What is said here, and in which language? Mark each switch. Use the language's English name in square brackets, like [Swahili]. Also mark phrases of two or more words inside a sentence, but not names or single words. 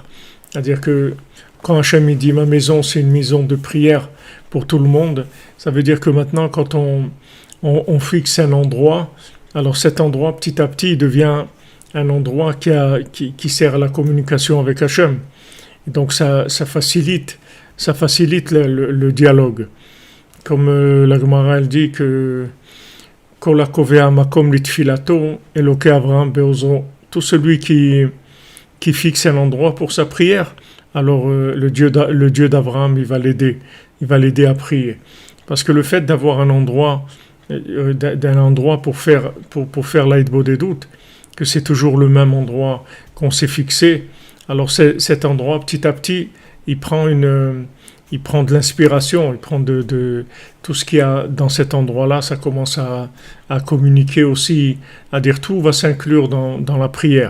[French] C'est-à-dire que quand Hachem dit « Ma maison, c'est une maison de prière pour tout le monde », ça veut dire que maintenant, quand on fixe un endroit, alors cet endroit, petit à petit, il devient un endroit qui sert à la communication avec Hachem. Et donc ça facilite le dialogue. Comme la Gemara elle dit que [Hebrew] כל הקובע מקום לתפלתו אלהי אברהם בעזרו, [French] tout celui qui fixe un endroit pour sa prière, alors le Dieu d'Abraham, il va l'aider à prier. Parce que le fait d'avoir un endroit, pour faire l'Aïd Bodedut, que c'est toujours le même endroit qu'on s'est fixé, alors cet endroit, petit à petit, il prend de l'inspiration, il prend de tout ce qu'il y a dans cet endroit-là, ça commence à communiquer aussi, à dire tout va s'inclure dans la prière.